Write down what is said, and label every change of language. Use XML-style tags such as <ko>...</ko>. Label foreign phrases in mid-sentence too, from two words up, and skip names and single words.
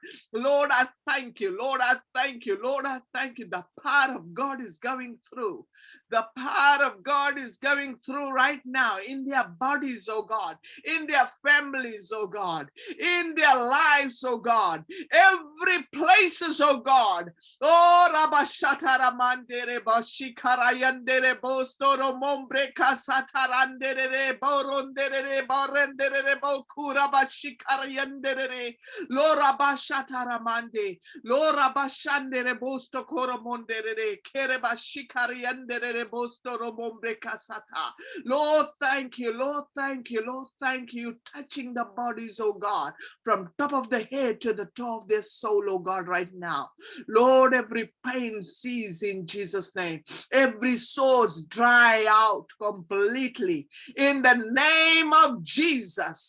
<en>Lord, I thank you. Lord, I thank you. Lord, I thank you. The power of God is going through. The power of God is going through right now in their bodies, oh God, in their families, oh God, in their lives, oh God, every places, oh God. Oh, Rabashatara Mandere Boshikarayandere Bostoro Mombre Kasatarandere Borondere Borendere Bokura Bashikarayandere Lora Bashatara Mande Lora Bashandere Bosto Koromondere Kereba Shikarayandere Lord, thank you, Lord, thank you, Lord, thank you, touching the bodies, oh God, from top of the head to the toe of their soul, oh God, right now. Lord, every pain cease in Jesus' name. Every source dry out completely in the name of Jesus.</en>